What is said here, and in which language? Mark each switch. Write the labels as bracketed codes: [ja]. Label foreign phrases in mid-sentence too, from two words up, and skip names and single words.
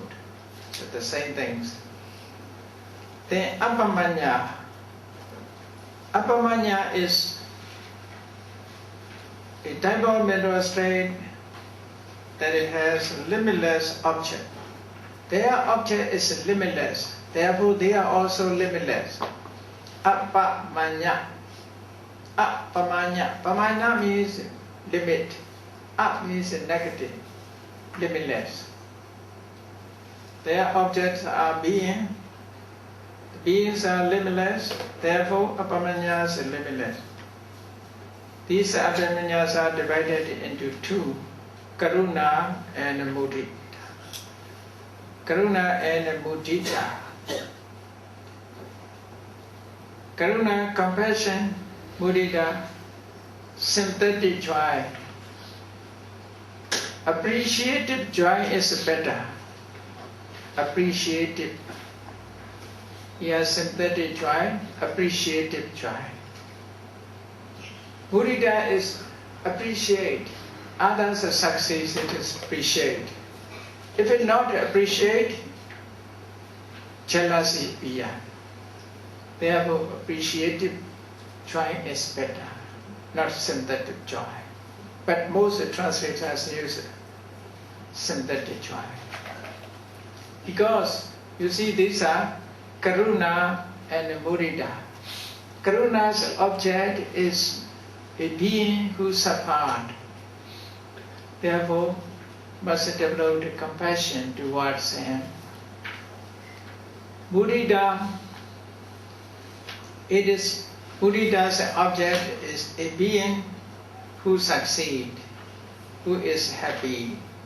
[en] So the same things. Then apamanya. Apamanya is a type of mental state that it has limitless object. Their object is limitless, therefore they are also limitless. Apamanya. Apamanya. Pamanya means limit. Up means negative, limitless. Their objects are being. The beings are limitless, therefore apamanyas are limitless. These apamanyas are divided into two, [pi] karuna and mudita. Karuna and mudita. Karuna, compassion, mudita, [en] sympathetic joy. Appreciative joy is better. Appreciative. Yes, sympathetic joy, appreciative joy. Mudita is appreciate. Others' success, it is appreciate. If it not appreciate, jealousy appear. Therefore, appreciative joy is better, not sympathetic joy. But most translators use sympathetic joy. Because, you see, these are karuna and mudita. Karuna's object is a being who suffered. Therefore, must develop compassion towards him. Mudita, Mudita's object is a being who succeeds, who is happy.